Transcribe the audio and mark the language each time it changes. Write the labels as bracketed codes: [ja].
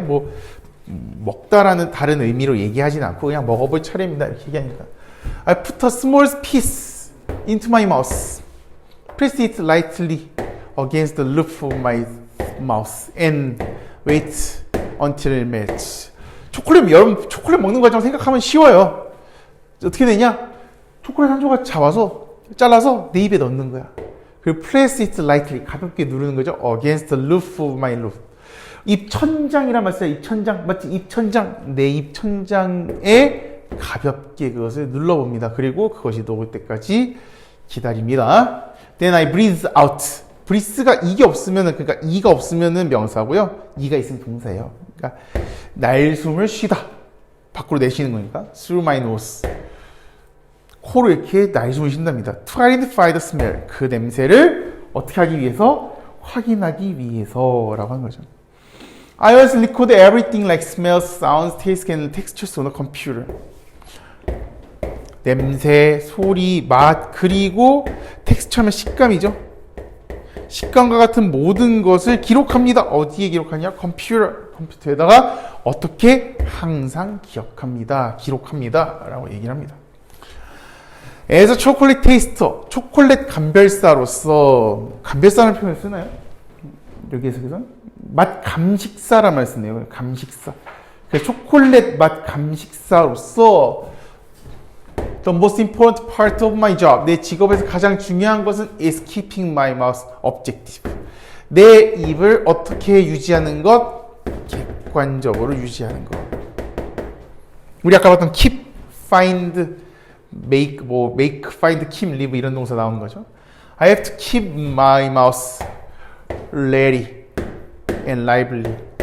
[ko] 뭐 먹다라는 다른 의미로 얘기하진 않고 그냥 먹어볼 차례입니다. 이렇게 얘기하니까 [en] I put a small piece into my mouth. Press it lightly against the roof of my mouth and wait until it melts. [ko] 여러분 초콜릿 먹는 과정 생각하면 쉬워요. 어떻게 되냐? 초콜릿 한 조각 잘라서 내 입에 넣는 거야. 그리고 [en] press it lightly, [ko] 가볍게 누르는 거죠. [en] Against the roof of my roof. [ko] 입천장이란 말 써요. 입천장. 맞지? 입천장. 내 입천장에 가볍게 그것을 눌러봅니다. 그리고 그것이 녹을 때까지 기다립니다. [en] Then I breathe out. [ko] breathe가 이가 없으면은 명사고요. 이가 있으면 동사예요. 그러니까 날숨을 쉬다. 밖으로 내쉬는 거니까. [en] through my nose. [ko] 코로 이렇게 날숨을 쉰답니다. [en] To identify the smell. [ko] 그 냄새를 어떻게 하기 위해서? 확인하기 위해서라고 하는 거죠. [en] I always record everything like smells, sounds, taste, and textures on a computer. [ko] 냄새, 소리, 맛, 그리고 텍스처면 식감이죠. 식감과 같은 모든 것을 기록합니다. 어디에 기록하냐? 컴퓨터에다가 어떻게? 항상 기록합니다. 라고 얘기를 합니다. [en] As a chocolate taster, [ko] 초콜릿 감별사로서, 감별사라는 표현을 쓰나요? 여기 해석에서는? 맛 감식사란 말 쓰네요. 감식사. 초콜릿 맛 감식사로서 [en] The most important part of my job. [ko] 내 직업에서 가장 중요한 것은 [en] is keeping my mouth objective. [ko] 내 입을 어떻게 유지하는 것? 객관적으로 유지하는 것. 우리 아까 봤던 [en] keep, find, make, find, keep, live [ko] 이런 동사 나오는 거죠. [en] I have to keep my mouth ready and lively.